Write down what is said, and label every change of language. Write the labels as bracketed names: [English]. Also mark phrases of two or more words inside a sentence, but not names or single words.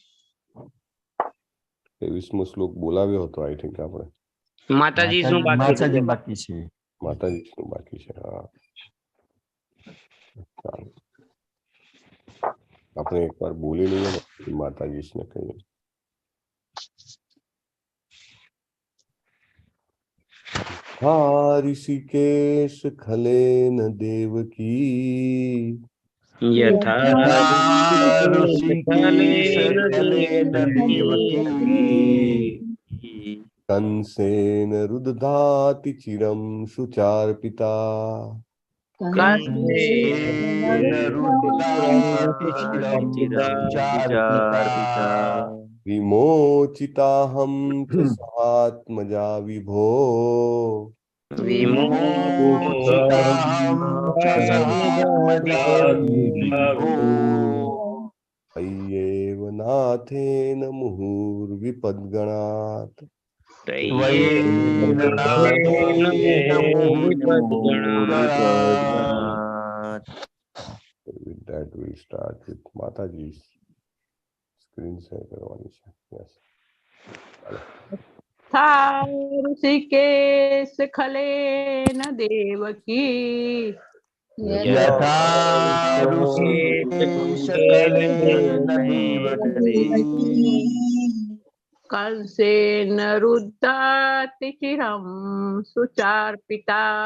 [Gujarati] 23મો શ્લોક બોલાવ્યો હતો [English] I think [Gujarati] આપણે. માતાજીનું બાકી છે. માતાજીનું બાકી છે. હા, ચાલો આપણે એકવાર બોલી લઈએ ને માતાજીને કહીએ. [Sanskrit] ऋषिकेश खलेन देवकी યથા ऋषिकेश खलेन देवकी कंसेन रुदधाति चिरं शुचार्पिता विमोचिताहं च सहात्मजा विभो त्वय्येव नाथेन मुहुर्विपद्गणात् [English] With that we start with Mataji's screen share [Gujarati] કરવાની છે. [English] Yes. [Sanskrit] ऋषिकेश खलेन देवकी यथा ऋषिकेश कलेन देवकी कंसेन रुद्धाति चिरं सुचार्पिता